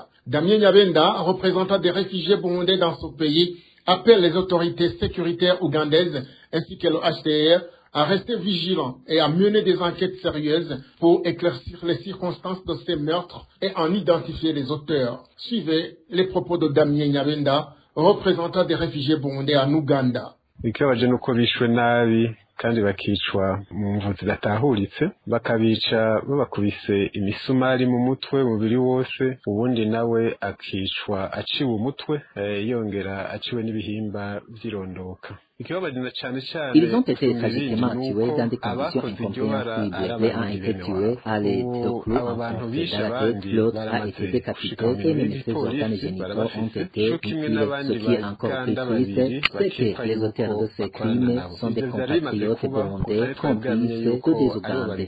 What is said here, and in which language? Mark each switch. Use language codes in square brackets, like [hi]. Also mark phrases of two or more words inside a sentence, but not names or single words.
[fr] Damien Nyabenda, représentant des réfugiés burundais dans ce pays, appelle les autorités sécuritaires ougandaises ainsi que le HCR à rester vigilants et à mener des enquêtes sérieuses pour éclaircir les circonstances de ces meurtres et en identifier les auteurs. Suivez les propos de Damien Nyabenda, représentant des réfugiés burundais en Ouganda. [rn] kandi bakicwa mu mvu zidatahuritse, bakabica babakubise imisumari mu mutwe umubiri wose, ubundi nawe akicwa aciwe umutwe yongera aciwe n'ibihimba vyirondoka. [fr] Ils ont été tragiquement tués dans des conditions incompréhensibles. L'un a été tué à l'aide de clous enfoncés dans la tête, l'autre a été décapité et même ses organes génitaux ont été mutilés. Ce qui est encore plus triste, c'est que les auteurs de ces crimes sont des compatriotes burundais, complices que des Ougandais.